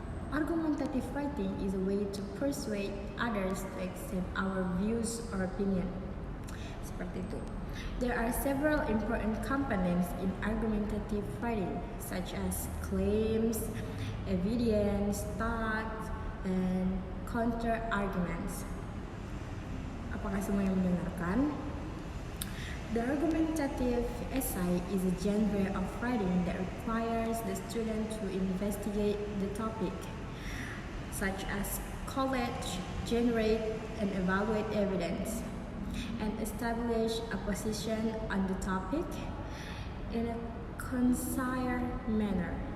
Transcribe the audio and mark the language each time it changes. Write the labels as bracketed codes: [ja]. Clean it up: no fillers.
[en] Argumentative writing is a way to persuade others to accept our views or opinion. [id] Seperti itu. [en] There are several important components in argumentative writing, such as claims, evidence, thoughts, and counter arguments. [id] Apakah semua yang mendengarkan? [en] The argumentative essay is a genre of writing that requires the student to investigate the topic, such as collect, generate, and evaluate evidence, and establish a position on the topic in a concise manner.